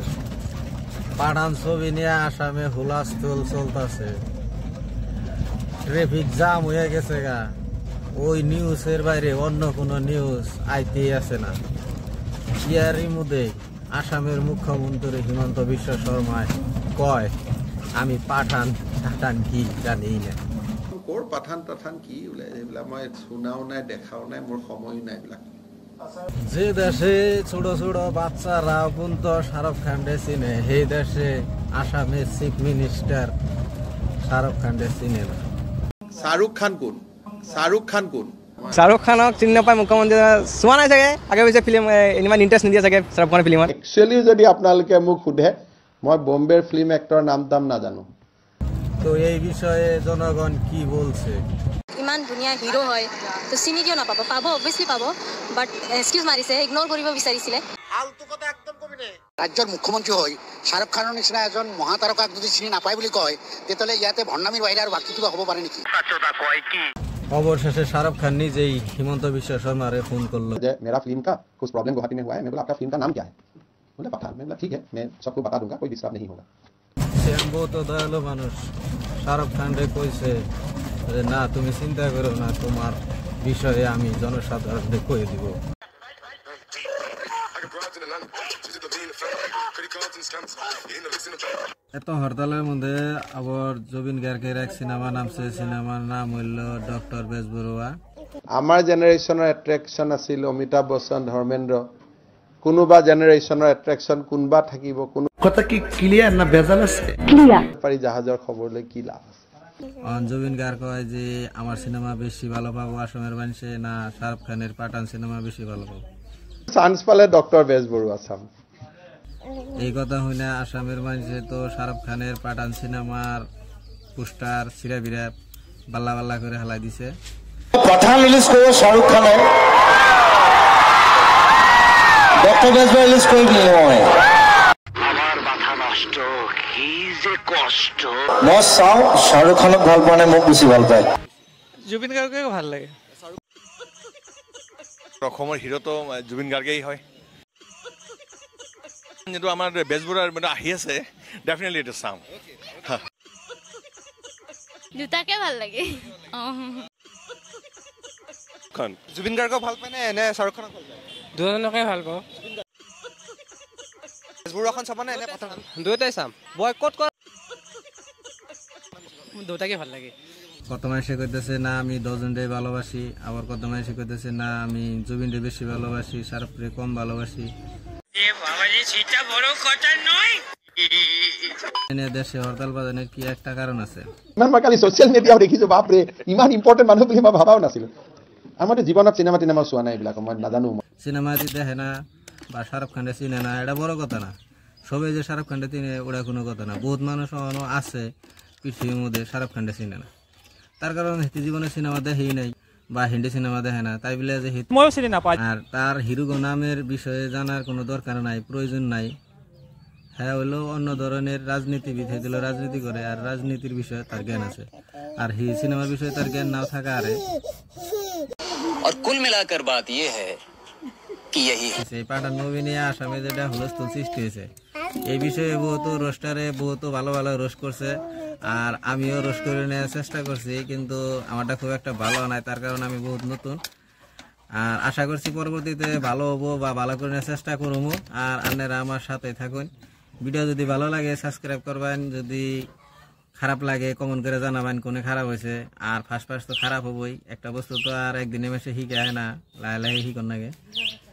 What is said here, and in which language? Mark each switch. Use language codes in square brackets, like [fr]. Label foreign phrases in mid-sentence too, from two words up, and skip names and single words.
[bn] পাঠান ছবি নিয়ে আসামে হুলস্থুল চলতেছে, ট্রাফিক জ্যাম হয়ে গেছে গা। ওই নিউজের বাইরে অন্য কোনো নিউজ আইতে আছে না। ইয়ারই মধ্যে আসামের মুখ্যমন্ত্রী হিমন্ত বিশ্ব শর্মা কয়, আমি পাঠান টাঠান কি জানি না। [as] পাঠান টাঠান কি এইবিলাক মই শুনাও নাই, দেখাও নাই, মোৰ সময়ো নাই এইবিলাক। [bn] যে দেশে ছোট ছোট বাচ্চারা পর্যন্ত শাহরুখ খানকে চিনে, সেই দেশে আসামের [en] chief minister [bn] শাহরুখ খানকে চিনে না। [as] শাহৰুখ খান কোন? শাহৰুখ খান কোন? শাহৰুখ খানক চিনি নাপায় মুখ্যমন্ত্ৰী। চোৱা নাই চাগে, আগে পিছে ফিল্ম ইমান ইণ্টাৰেষ্ট নিদিয়ে চাগে শাহৰুখ খানৰ ফিল্মত। একচুৱেলি যদি আপোনালোকে মোক সোধে, মই বম্বেৰ ফিল্ম এক্টৰ নাম নাজানো। [bn] তো এই বিষয়ে জনগণ কি বলছে? [as] ইমান ধুনীয়া হিৰো হয়, তো চিনি কিয় নাপাব? পাব, অবভিয়াছলি পাব, [en] but excuse [as] মাৰিছে, ইগনোৰ কৰিব বিচাৰিছিলে। ৰাজ্যৰ মুখ্যমন্ত্ৰী হৈ শাহৰুখ খানৰ নিচিনা এজন মহাতাৰকাক যদি চিনি নাপায় বুলি কয়, তেতিয়াহ'লে ইয়াতে ভণ্ডামিৰ বাহিৰে আৰু বাকী কিবা হ'ব পাৰে নেকি? [bn] অবশেষে শাহরুখ খান নিজেই হিমন্ত বিশ্ব শর্মারে ফোন করলো [hi] যে मेरा फिल्म का कुछ प्रॉब्लम गुवाहाटी में हुआ है, मैं बोला आपका फिल्म का नाम क्या है? बोले पठान। मैं बोला ठीक है, मैं सबको बता दूंगा, कोई डिस्टर्ब नहीं होगा। [bn] শ্যাম্বো তো দয়ালু মানুষ, শাহরুখ খান রে কইছে যে না তুমি চিন্তা করো না, তোমার বিষয়ে আমি জনসাধারণকে কয়ে দিব। এত হরতালের মধ্যে আবার জুবিন গার্গের এক সিনেমা নামছে, সিনেমার নাম হইল ডক্টর বেজবৰুৱা। [as] আমাৰ জেনেৰেশ্যনৰ এট্ৰেকশ্যন আছিল অমিতাভ বচ্চন, ধৰ্মেন্দ্ৰ। কোনোবা জেনেৰেশ্যনৰ এট্ৰেকশ্যন কোনোবা থাকিব, কোনো [bn] কথা কি ক্লিয়ার না ভেজাল আছে? [as] পাৰি জাহাজৰ খবৰলৈ কি লাভ আছে? [bn] জুবিন গার্গ কয় যে আমার সিনেমা বেশি ভালো পাবো আসামের মানুষে, না শাহরুখ খানের পাঠান সিনেমা বেশি ভালো পাবো? [as] চান্স পালে ডক্টর বেজবৰুৱা চাম। [bn] এই কথা হই না, আসামের মানুষে তো শাহরুখ খানের পাঠান সিনেমার পোস্টার ছিঁড়া বিড়া বাল্লা বাল্লা করে হালাই দিছে। পাঠান রিলিজ করবো শাহরুখ খানের, ডক্টর বেজবৰুৱা রিলিজ করবি মই। আমার মাথা নষ্ট, কি যে কষ্ট। [as] মই চাও শাহরুখ খানক ভাল পোৱা নাই, মোক বেছি ভাল পায়। জুবিন গাৰ্গকে ভাল লাগে। অসমৰ হিৰো তো জুবিন গাৰ্গেই হয়। যেটো আমাৰ বেজবৰুৱাৰ মানে আহি আছে, ডেফিনেটলি এটা চাম। দুটাকে ভাল লাগে। জুবিন গাৰ্গক ভাল পায় নে এনে শাহৰুখ খানক ভাল পায়? দুজনকে ভাল পাওঁ। বেজবৰুৱাখন চাব নে এনে পাঠান? দুয়োটাই চাম। বয়কট কৰ, দুটাকে ভাল লাগে। [bn] কত মানুষে কইতেছে না আমি দশজনরে ভালোবাসি, আবার কত মানুষে কইতেছে না আমি জুবিনরে বেশি ভালোবাসি, শাহরুখরে কম ভালোবাসি। দেশে হরতাল বাজানোর কি একটা কারণ আছে? [as] মই কালি [en] social media [as] দেখিছো, বাপৰে ইমান ইম্পৰ্টেণ্ট মানুহ বুলি মই ভাবাও নাছিলো। আমাৰ জীৱনত চিনেমা টিনেমা চোৱা নাই, এইবিলাক মই নাজানো। [bn] সিনেমা দেখে না বা শাহরুখ খানরে চিনে না, এটা বড় কথা না। সবাই যে শাহরুখ খানরে চিনে ওটা কোনো কথা না। বহুত মানুষ আছে পৃথিবীর মধ্যে শাহরুখ খানরে চিনে না, তার কারণ জীবনে সিনেমা দেখেই নাই বা হিন্দি সিনেমা দেখে না, তাই বলে যে [as] ময়ও চিনি নাপাই। আর [bn] তার হিরো নামের বিষয়ে জানার কোনো দরকার নাই, প্রয়োজন নাই। হ্যাঁ হইলো অন্য ধরনের রাজনীতিবিদ, হয়েছিল রাজনীতি করে, আর রাজনীতির বিষয়ে তার জ্ঞান আছে। আর সিনেমার বিষয়ে তার জ্ঞান নাও থাকা আরে। [hi] और कुल मिलाकर बात ये है कि यही [bn] সেই পাঠান মুভি নিয়ে আসামে যেটা হুলস্থুল সৃষ্টি হয়েছে, এই বিষয়ে বহুত রোস্টারে বহুত ভালো ভালো রোস্ট করছে, আর আমিও রোস্ট করে নেওয়ার চেষ্টা করছি, কিন্তু আমারটা খুব একটা ভালো নাই, তার কারণ আমি বহুত নতুন। আর আশা করছি পরবর্তীতে ভালো হবো বা ভালো করে নেওয়ার চেষ্টা করবো। আর আপনারা আমার সাথে থাকুন। ভিডিও যদি ভালো লাগে সাবস্ক্রাইব করবেন, যদি খারাপ লাগে কমেন্ট করে জানাবেন কোনে খারাপ হয়েছে। আর ফার্স্ট তো খারাপ হবই, একটা বস্তু তো আর একদিনে মেশে শিখে হয় না, [as] লাহে লাহে শিখুন লাগে।